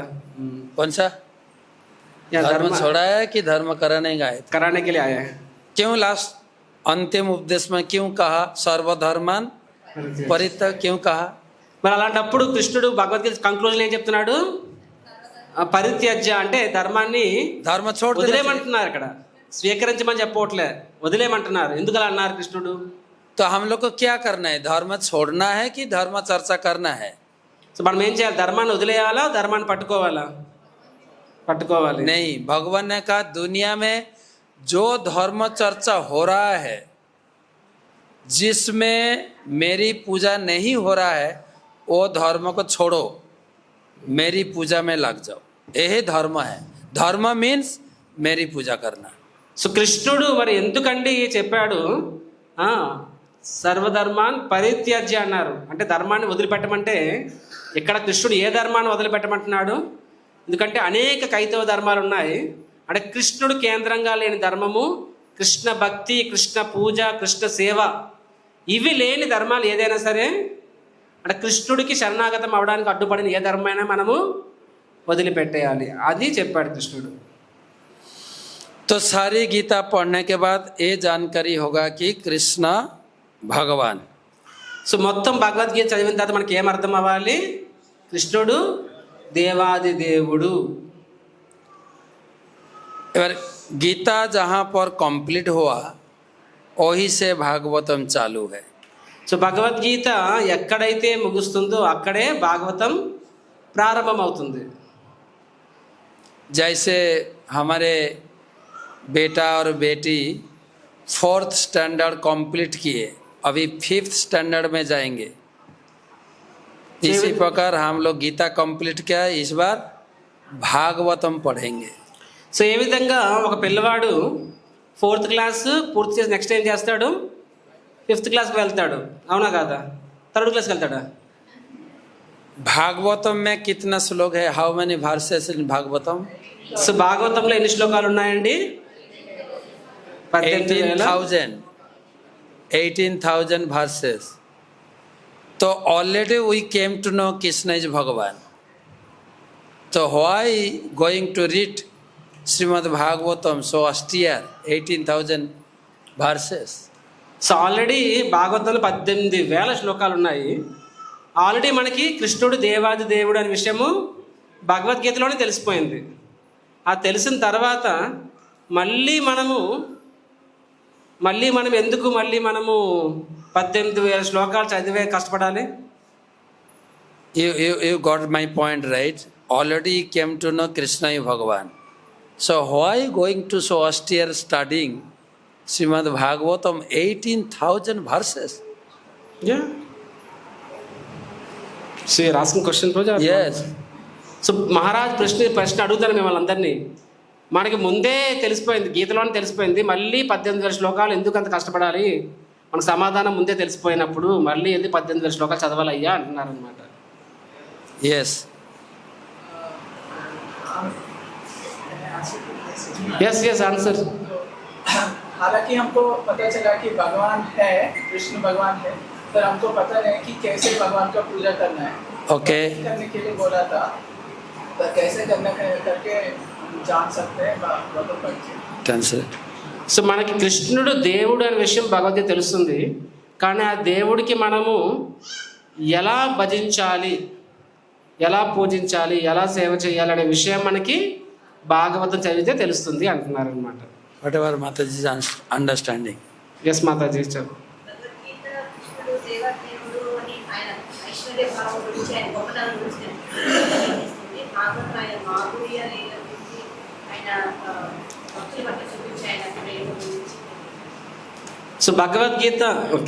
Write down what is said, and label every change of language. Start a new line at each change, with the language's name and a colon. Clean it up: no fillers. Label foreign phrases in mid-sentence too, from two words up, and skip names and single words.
Hindi: कौन सा धर्म छोड़ाया कि धर्म कराने गए? कराने के लिए आया है. क्यों लास्ट अंतिम उपदेश में क्यों कहा
Sanskrit: सर्वधर्मान परित्यज,
Hindi: क्यों कहा?
Telugu: మరి అలాంటప్పుడు కృష్ణుడు భగవద్గీత కంక్లూజన్ ఏం చెప్తున్నాడు? పరిత్యజ్య అంటే ధర్మాన్ని
Hindi: धर्म छोड़
Telugu: వదిలేయమంటున్నారు. ఇక్కడ స్వీకరించమని చెప్పవట్లే, వదిలేయమంటున్నారు. ఎందుకు అలా అన్నారు కృష్ణుడు?
Hindi: तो हम लोग को क्या करना है? धर्म छोड़ना है कि धर्म चर्चा करना है?
Telugu: సో మనం ఏం చేయాలి? ధర్మాన్ని వదిలేయాలా, ధర్మాన్ని పట్టుకోవాలా? పట్టుకోవాలి.
Hindi: नहीं, भगवान ने कहा दुनिया में जो धर्म चर्चा हो रहा है, जिसमें मेरी पूजा नहीं हो रहा है, वो धर्म को छोड़ो, मेरी पूजा में लग जाओ, यही धर्म है। धर्म मीन्स मेरी पूजा करना।
Telugu: సో కృష్ణుడు మరి ఎందుకండి చెప్పాడు సర్వధర్మాన్ పరిత్యజ్య అన్నారు? అంటే ధర్మాన్ని వదిలిపెట్టమంటే ఇక్కడ కృష్ణుడు ఏ ధర్మాన్ని వదిలిపెట్టమంటున్నాడు? ఎందుకంటే అనేక కైతవ ధర్మాలు ఉన్నాయి. అంటే కృష్ణుడు కేంద్రంగా లేని ధర్మము, కృష్ణ భక్తి, కృష్ణ పూజ, కృష్ణ సేవ, ఇవి లేని ధర్మాలు ఏదైనా సరే, అంటే కృష్ణుడికి శరణాగతం అవడానికి అడ్డుపడిన ఏ ధర్మైనా మనము వదిలిపెట్టేయాలి, అది చెప్పాడు కృష్ణుడు.
Hindi: तो सारी गीता पढ़ने के बाद ये जानकारी होगा कि कृष्ण भगवान।
Telugu: సో మొత్తం భగవద్గీత చదివిన తర్వాత మనకి ఏం అర్థం అవ్వాలి? కృష్ణుడు దేవాది దేవుడు.
Hindi: गीता जहाँ पर कंप्लीट हुआ वहीं से भागवतम चालू है।
Telugu: సో భగవద్గీత ఎక్కడైతే ముగుస్తుందో అక్కడే భాగవతం ప్రారంభమవుతుంది.
Hindi: जैसे हमारे बेटा और बेटी 4th स्टैंडर्ड कंप्लीट किए, अभी 5th स्टैंडर्ड में जाएंगे, इसी प्रकार हम लोग गीता कंप्लीट किया, इस बार भागवतम पढ़ेंगे.
Telugu: సో ఏ విధంగా ఒక పిల్లవాడు 4th క్లాస్ పూర్తి చేసి నెక్స్ట్ ఏం చేస్తాడు, 5th క్లాస్కి వెళ్తాడు, అవునా కాదా? 3rd క్లాస్కి వెళ్తాడా?
Hindi: भागवतम में कितना श्लोक है?
English: how many verses in Bhagavatam?
Telugu: సో భాగవతంలో ఎన్ని శ్లోకాలు ఉన్నాయండి?
English: 18,000 verses. तो already we came to know Krishna is Bhagavan. तो why going to read Srimad Bhagavatam so austere 18,000 verses?
Telugu: సో ఆల్రెడీ భాగవతంలో 18,000 శ్లోకాలు ఉన్నాయి. ఆల్రెడీ మనకి కృష్ణుడు దేవాది దేవుడు అనే విషయము భగవద్గీతలోనే తెలిసిపోయింది. ఆ తెలిసిన తర్వాత మళ్ళీ మనం ఎందుకు 18,000 శ్లోకాలు చదివే కష్టపడాలి?
English: You got my point, right? Already came to know Krishna is Bhagavan. So why going to so austere studying Srimad Bhagavatam 18,000 verses? Yeah. So you're asking question, Project? Yes.
Telugu: సో మహారాజ్ ప్రశ్న అడుగుతారు మిమ్మల్ని అందరినీ. మనకి ముందే తెలిసిపోయింది, గీతలోనే తెలిసిపోయింది, మళ్ళీ 18,000 శ్లోకాలు ఎందుకు అంత కష్టపడాలి? మనకు సమాధానం ముందే తెలిసిపోయినప్పుడు మళ్ళీ ఎందుకు 18,000 శ్లోకాలు చదవాలయ్యా అంటున్నారు అనమాట. Yes.
English: yes आंसर.
Hindi: हालांकि हमको पता चला कि भगवान है, कृष्ण भगवान है, पर हमको पता नहीं कि कैसे भगवान का पूजा करना है.
English: Okay.
Hindi: करने के लिए बोला था, तो कैसे करना करके जान सकते हैं भगवत पंच.
English: Translate.
Telugu: సో మనకి కృష్ణుడు దేవుడు అనే విషయం భగవద్గీత తెలుస్తుంది, కానీ ఆ దేవుడికి మనము ఎలా భజించాలి, ఎలా పూజించాలి, ఎలా సేవ చేయాలి అనే విషయం మనకి భాగవతం చదివితే తెలుస్తుంది అంటున్నారు అనమాట.
English: Whatever Mataji's understanding.
Telugu: ఎస్ మాతాజీ సార్. సో భగవద్గీత ఓకే.